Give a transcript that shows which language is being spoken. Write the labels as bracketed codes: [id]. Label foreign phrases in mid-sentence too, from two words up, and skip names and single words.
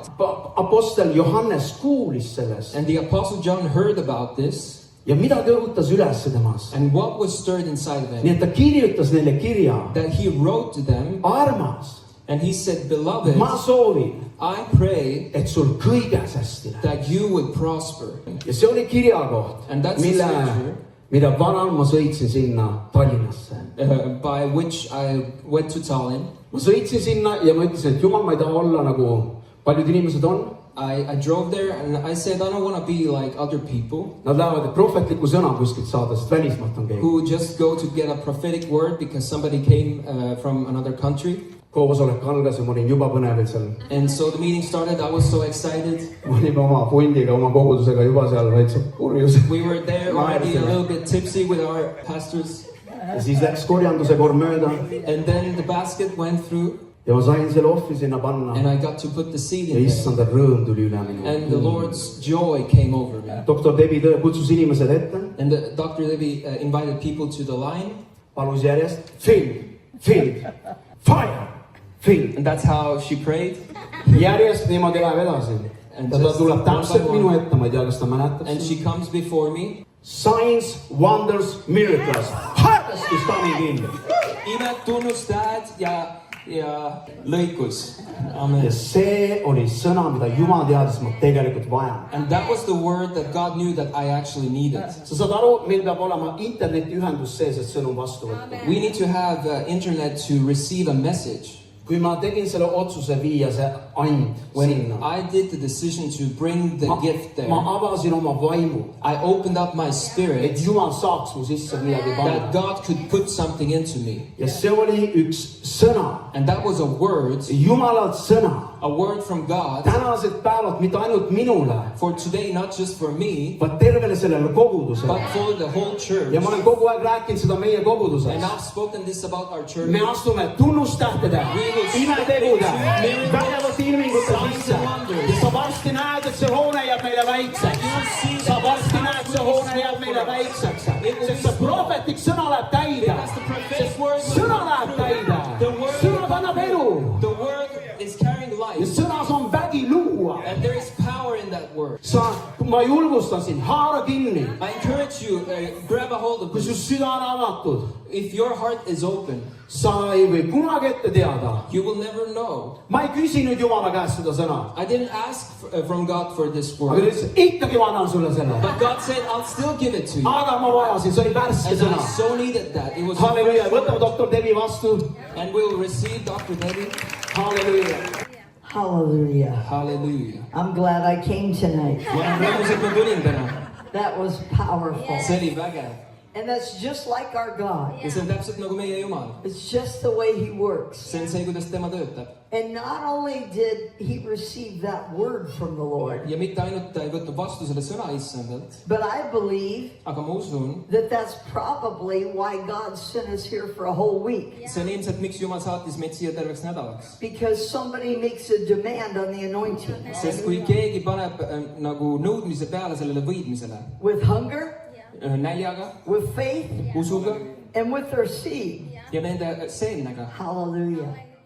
[et] Apostel Johannes kuulis sellest [en] And the Apostle John heard about this. [et] ja midagi õhutas üles temas. [en] And what was stirred inside of [et] Nii [en] him? [et] et ta kirjutas neile kirja. [en] That he wrote to them [et] Armas, [en] and he said, Beloved, [et] ma soovin, [en] I pray [et] et sul kõiges hästi läheb. [en] that you would prosper. [et] Ja see oli kirjakoht, [en] And that's the scripture [et] mida varal ma sõitsin sinna Tallinnasse. [en] by which I went to Tallinn. [et] Ma sõitsin sinna ja ma ütlesin, et Jumal, ma ei taha olla nagu paljud inimesed on. [en] I drove there and I said, I don't want to be like other people [et] Nad lähevad prohvetliku sõna kuskilt saada, sest välismaalt on keegi. [en] who just go to get a prophetic word because somebody came from another country. [et] Koosolek algas ja ma olin juba põnevil seal. [en] And so the meeting started. I was so excited. Ma olin oma fundiga, oma kogudusega juba seal väikse purjus. We were there already a little bit tipsy with our pastors. Ja siis läks korjanduse kord mööda And then the basket went through ja ma sain selle ohvri sinna panna. and I got to put the seed Ja in there. issanda rõõm tuli üle And the minu. Lord's joy came over me. [et] Doktor Debbie kutsus inimesed ette, [en] And Dr. Levy invited people to the line. [et] palus järjest [en] fill, fire, fill. And that's how she prayed. [et] Järjest niimoodi läheb edasi. [en] And [et] Ja ta [en] just [et] tuleb [en] one by [et] täpselt [en] one. [et] minu ette, ma ei tea, kas ta mäletab. [en] And she comes before me. Signs, wonders, miracles. Harvest is coming in. [et] Imed, tunnustajad ja lõikus. [en] Amen. [et] Ja see oli sõna, mida Jumal teadis, ma tegelikult vajan. [en] And that was the word that God knew that I actually needed. [et] Sa saad aru, meil peab olema internetiühendus sees, et sõnum vastu võtta. [en] We need to have internet to receive a message. [et] kui ma tegin selle otsuse viia see and [en] when [et] sinna, [en] I did the decision to bring the gift there, [et] ma avasin oma vaimu, [en] I opened up my [et] et [en] spirit [et] Jumal saaks mu sisse midagi [en] that [et] panna. [en] God could put something into me. [et] Ja see oli üks sõna, [en] And that was a word [et] Jumalalt sõna. [en] from God [et] Tänased päevad mitte ainult minule, [en] for today, not just for me, [et] vaid tervele sellele kogudusele. but for the whole church. Ja ma olen kogu aeg rääkinud seda meie koguduses. [en] And I've spoken this about our church. [et] Me astume tunnustähtede, imetegude, vägevate ilmingute sisse. Ja sa varsti näed, et see hoone jääb meile väikseks. Sa varsti näed, see hoone jääb meile väikseks. Sest see prohvetlik sõna läheb täide. Sõna läheb täide. Sõna kannab elu. [en] The word is carrying [et] Ja [en] life, [et] sõnas on vägi luua. [en] and there is power in that word. [et] Ma julgustan sind, haara kinni. [en] I encourage you, grab a hold of [et] Kui su [en] this. [et] süda on avatud, [en] If your heart is open, [et] sa ei või kunagi ette teada. [en] you will never know. [et] Ma ei küsi nüüd Jumala käest seda sõna. [en] I didn't ask from God for this [et] Aga ta [en] word, [et] ütles, ikkagi ma annan sulle selle. [en] but God said, I'll still give it to you. [et] Aga ma vajasin, see oli värske [en] And [et] sõna. [en] I so needed that. It was [et] Halleluuja, võtame doktor Devi vastu. and we'll receive Dr. Debbie. Halleluuja. [en] Hallelujah. Hallelujah. I'm glad I came tonight. [et] Ja olen rõõmus, et ma tulin täna. [en] That was powerful. [et] See oli vägev. [en] And that's just like our God. [et] Ja see on täpselt nagu meie Jumal. [en] It's just the way He works. [et] See on see, kuidas tema töötab. [en] And not only did He receive that word from the Lord, [et] Ja mitte ainult ta ei võtnud vastu selle sõna issandalt, [en] but I believe [et] aga ma usun, [en] that that's probably why God sent us here for a whole week. [et] see on ilmselt, miks Jumal saatis meid siia terveks nädalaks. [en] Because somebody makes a demand on the anointing. [et] Sest kui keegi paneb nagu nõudmise peale sellele võidmisele, [en] With hunger, [et] näljaga, [en] with faith, [et] usuga [en] and with their seed. [et] ja nende seemnega, [en] Hallelujah.